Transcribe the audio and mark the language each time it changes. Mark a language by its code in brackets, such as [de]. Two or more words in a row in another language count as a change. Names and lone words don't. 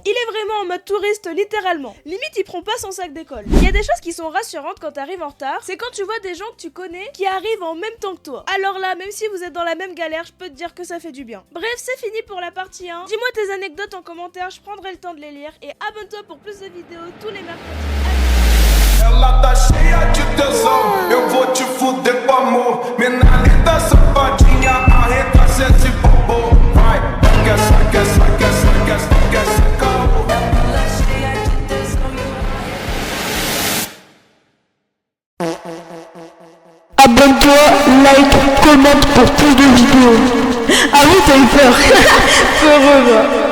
[fr] Il est vraiment en mode touriste, littéralement. Limite, il prend pas son sac d'école. Il y a des choses qui sont rassurantes quand t'arrives en retard, c'est quand tu vois des gens que tu connais qui arrivent en même temps que toi. Alors là, même si vous êtes dans la même galère, je peux te dire que ça fait du bien. Bref, c'est fini pour la partie 1. Dis-moi tes anecdotes en commentaire, je prendrai le temps de les lire. Et abonne-toi pour plus de vidéos tous les mercredis. [pt] Ela tá cheia de tesão, eu vou te fuder com amor. Mina linda, safadinha, arreta esse bobo. Vai, quer caô. Ela cheia de tesão. [fr] Abonne-toi, like, commente pour plus de vidéos. Ah oui, t'as eu peur. Heureux, moi.